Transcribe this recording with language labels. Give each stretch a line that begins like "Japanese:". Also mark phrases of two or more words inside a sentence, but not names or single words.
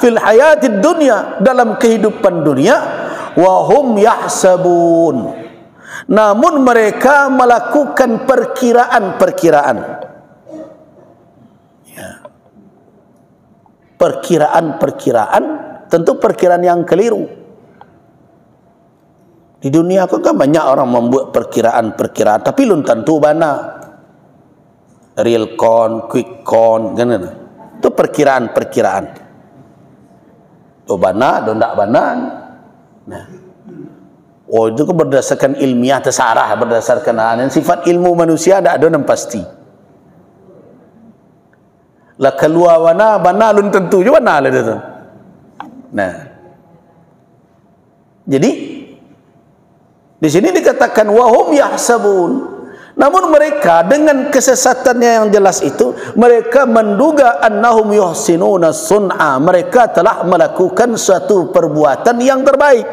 Arabic: في الحياة الدنيا,
Indonesian: dalam kehidupan dunia.
Arabic: وهم يحسبون,
Indonesian: namun mereka melakukan perkiraan-perkiraan. Ya. Perkiraan-perkiraan, tentu perkiraan yang keliru. Di dunia kan banyak orang membuat perkiraan-perkiraan, tapi belum tentu bana.
English: Real count, quick count,
Indonesian: kan? Itu perkiraan-perkiraan.
Minangkabau: Do bana, do ndak bana.
Indonesian: Nah. Oh, itu kan berdasarkan ilmiah tersarah, berdasarkan sifat ilmu manusia tidak ada yang pasti.
Minangkabau: Lah keluar wana bana lun tentu juga bana lah itu.
Indonesian: Nah. Jadi di sini dikatakan
Arabic: وهم يحسبون,
Indonesian: namun mereka dengan kesesatannya yang jelas itu, mereka menduga
Arabic: أنهم يحسنون صنعا,
Indonesian: mereka telah melakukan suatu perbuatan yang terbaik.